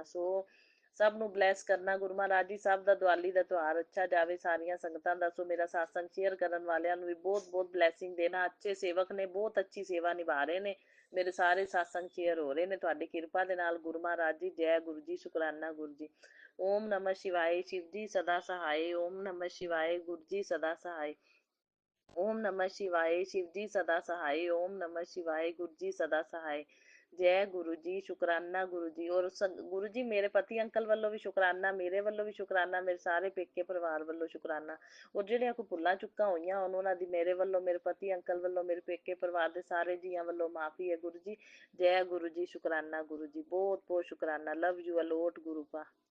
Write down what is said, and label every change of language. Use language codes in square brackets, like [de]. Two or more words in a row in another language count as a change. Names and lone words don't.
[pa] ਸੋ ਸਭ ਨੂੰ ਬਲੈਸ ਕਰਨਾ ਗੁਰੂ ਮਹਾਰਾਜ ਜੀ, ਸਭ ਦਾ ਦੀਵਾਲੀ ਦਾ ਤਿਉਹਾਰ ਅੱਛਾ ਜਾਵੇ, ਸਾਰੀਆਂ ਸੰਗਤਾਂ ਦਾ। ਸੋ ਮੇਰਾ ਸਾਤਸੰਗ ਸ਼ੇਅਰ ਕਰਨ ਵਾਲਿਆਂ ਨੂੰ ਵੀ ਬਹੁਤ ਬਹੁਤ ਬਲੈਸਿੰਗ ਦੇਣਾ, ਅੱਛੇ ਸੇਵਕ ਨੇ, ਬਹੁਤ ਅੱਛੀ ਸੇਵਾ ਨਿਭਾ ਰਹੇ ਨੇ, ਮੇਰੇ ਸਾਰੇ ਸਾਤਸੰਗ ਸ਼ੇਅਰ ਹੋ ਰਹੇ ਨੇ ਤੁਹਾਡੀ ਕਿਰਪਾ ਦੇ ਨਾਲ ਗੁਰੂ ਮਹਾਰਾਜ ਜੀ। ਜੈ ਗੁਰੂ ਜੀ, ਸ਼ੁਕਰਾਨਾ ਗੁਰੂ ਜੀ। [hi] ਓਮ ਨਮः शिवाय, शिव जी सदा सहाय, ओम नमः शिवाय, गुरु जी सदा सहाय, ओम नमः शिवाय, शिव जी सदा सहाय, ओम नमः शिवाय, गुरु जी सदा सहाय। जय गुरु जी, शुकराना गुरु जी। और गुरु जी मेरे पति अंकल [pa] ਵੱਲੋਂ ਵੀ ਸ਼ੁਕਰਾਨਾ, ਮੇਰੇ ਵੱਲੋਂ ਵੀ ਸ਼ੁਕਰਾਨਾ, ਮੇਰੇ ਸਾਰੇ ਪੇਕੇ ਪਰਿਵਾਰ ਵੱਲੋਂ ਸ਼ੁਕਰਾਨਾ। ਔਰ ਜਿਹੜੀਆਂ ਕੋਈ ਭੁੱਲਾਂ ਚੁੱਕਾਂ ਹੋਈਆਂ ਉਹਨਾਂ ਦੀ ਮੇਰੇ ਵੱਲੋਂ, ਮੇਰੇ ਪਤੀ ਅੰਕਲ ਵੱਲੋਂ, ਮੇਰੇ ਪੇਕੇ ਪਰਿਵਾਰ ਦੇ ਸਾਰੇ ਜੀਆਂ ਵੱਲੋਂ ਮਾਫੀ ਹੈ ਗੁਰੂ ਜੀ। ਜੈ ਗੁਰੂ ਜੀ, ਸ਼ੁਕਰਾਨਾ ਗੁਰੂ ਜੀ, ਬਹੁਤ ਬਹੁਤ ਸ਼ੁਕਰਾਨਾ। [en] love you a lot guru pa.